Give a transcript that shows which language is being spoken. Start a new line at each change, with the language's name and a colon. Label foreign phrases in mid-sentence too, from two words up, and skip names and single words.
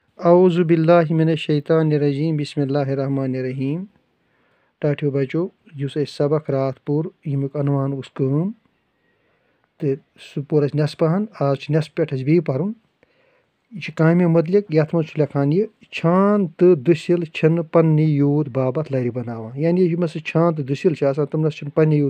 Arabic: اعوذ باللہ من الشیطان الرجیم بسم اللہ الرحمن الرحیم
Kashmiri: ٹاٹھیو بچو یُس اَسہِ سبق راتھ پوٚر ییٚمیُک عنوان اوس کٲم تہٕ سُہ پوٚر اَسہِ نٮ۪صفہن آز چھِ نٮ۪صف پٮ۪ٹھ اَسہِ بیٚیہِ پَرُن یہِ چھِ کامہِ متعلق یَتھ منٛز چھُ لیکھان یہِ چھان تہٕ دٔسِل چھِنہٕ پنٛنی یوٗت باپتھ لَرِ بَناوان یعنی یِم ہَسا چھان تہٕ دٔسِل چھِ آسان تِم نَسا چھِنہٕ پنٛنہِ یوٗت